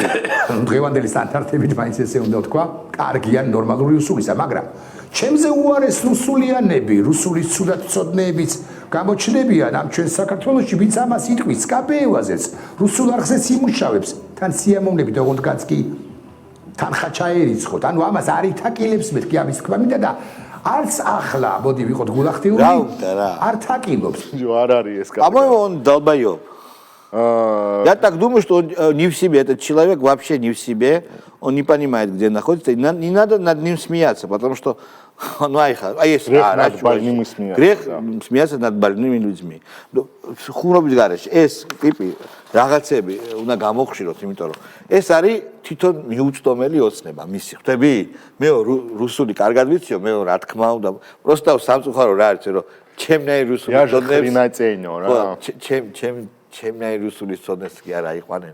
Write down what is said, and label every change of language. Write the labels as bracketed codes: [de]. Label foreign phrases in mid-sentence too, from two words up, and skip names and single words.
[ka] დღევანდელი სტანდარტებით მაინც ესე უნდა თქვა, კარგია ნორმალური რუსულისა, მაგრამ ჩემზე უარეს რუსულიანები, რუსულის ცუდაცოდნეებიც გამოჩნდებიან ამ ჩვენ საქართველოში, ვინც ამას იტყვის სკაპეევაზეც, რუსულ არხზეც იმუშავებს, თან სიამოვნებით ოღონდ კი თანხა ჩაერიცხოთ. ანუ ამას არ ითაკილებს მეთქი ამის თქვა მინდა და არც ახლა, მოდი ვიყოთ გულახდიური, არ თაკილობს. არ არის ეს კაცი. [ru] По-моему, он долбоёб. Я так думаю, что он не в себе, этот человек вообще не в себе, он не понимает, где находится, и не надо над ним смеяться, потому что, ну, грех смеяться над больными людьми. [ka] ხუმრობის გარეშე ეს ტიპი რაღაცები უნდა გამოხშიროთ, იმიტომ რომ ეს არის თვითონ მიუწვდომელი ოცნება მისი. ხვდები? მე რუსული კარგად ვიციო, მე რა თქმა უნდა, просто სამწუხარო რა არის, რომ ჩემნაირ რუსული ჩემნაირ რუსული ცოდნებს კი არ აიყვანენ.